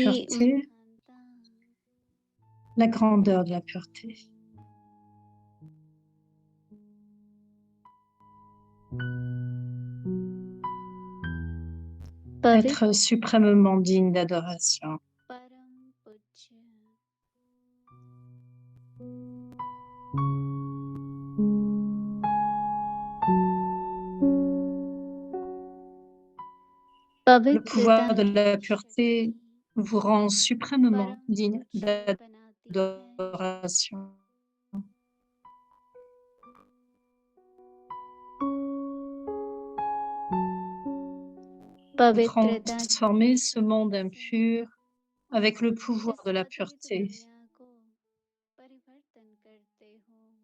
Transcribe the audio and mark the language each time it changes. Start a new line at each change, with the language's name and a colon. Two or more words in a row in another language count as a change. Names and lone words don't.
French: pureté, la grandeur de la pureté. Être suprêmement digne d'adoration.
Hindi: परम पूज्य
French: Le pouvoir de
Hindi: पवित्रता
French: la pureté vous rend suprêmement
Hindi: परम
French: digne
Hindi: पूज्य बनाती है
French: d'adoration. Vous
Hindi: पवित्रता की
French: transformez ce monde impur avec le pouvoir
Hindi: इस
French: de la
Hindi: पतित
French: pureté.
Hindi: दुनिया को परिवर्तन करते हो